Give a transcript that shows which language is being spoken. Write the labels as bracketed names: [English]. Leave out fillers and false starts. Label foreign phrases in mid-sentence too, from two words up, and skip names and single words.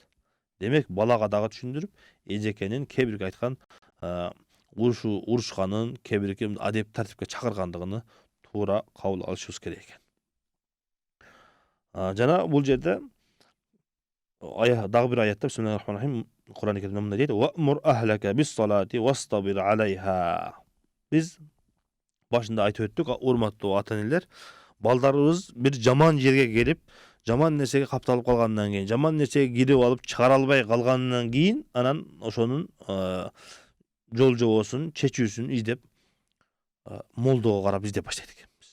[Kyrgyz] Демек, балага дагы түшүндүрүп, эжекенин кээ бирге айткан урушканын, кээ бирге адеп тартипке чакыргандыгын туура кабыл алышыбыз керек экен. Жана бул жерде дагы бир аятта [Arabic] بسم الله الرحمن الرحيم [Kyrgyz] Кур'ан-ы Керимде мындай дейт: [Arabic] "وأمر أهلك بالصلاة واصطبر عليها." [Kyrgyz] Биз башында айтып өттүк, урматтуу ата-энелер, балдарыбыз бир жаман жерге келип, жаман нерсеге капталып калгандан кийин, жаман нерсеге кирип алып чыгара албай калгандан кийин, анан ошонун жол жобосун, чечүүсүн издеп, молдого карап издеп баштайт экенбиз.